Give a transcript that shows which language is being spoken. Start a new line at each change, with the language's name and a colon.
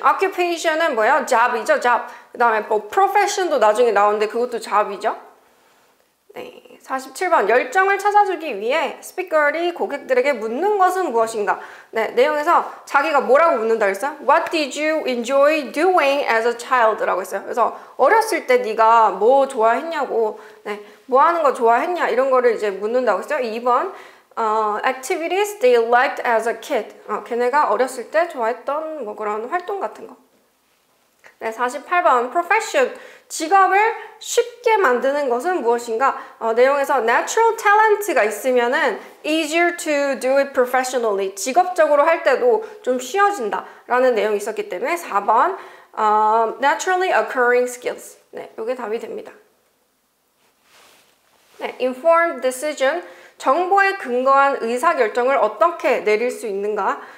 Korean: occupation은 뭐예요? job이죠, job. 그 다음에 뭐 profession도 나중에 나오는데 그것도 job이죠. 네, 47번 열정을 찾아주기 위해 스피커리 고객들에게 묻는 것은 무엇인가? 네, 내용에서 자기가 뭐라고 묻는다 그랬어요?
English: What did you enjoy doing as a child?
Korean: 라고 했어요. 그래서 어렸을 때 네가 뭐 좋아했냐고, 네, 뭐 하는 거 좋아했냐 이런 거를 이제 묻는다고 했어요. 2번
English: activities they liked as a kid.
Korean: 걔네가 어렸을 때 좋아했던 뭐 그런 활동 같은 거. 네, 48번 profession. 직업을 쉽게 만드는 것은 무엇인가? 내용에서
English: natural talent가
Korean: 있으면은
English: easier to do it professionally.
Korean: 직업적으로 할 때도 좀 쉬워진다 라는 내용이 있었기 때문에 4번
English: naturally occurring skills.
Korean: 네, 이게 답이 됩니다.
English: 네, informed decision.
Korean: 정보에 근거한 의사결정을 어떻게 내릴 수 있는가?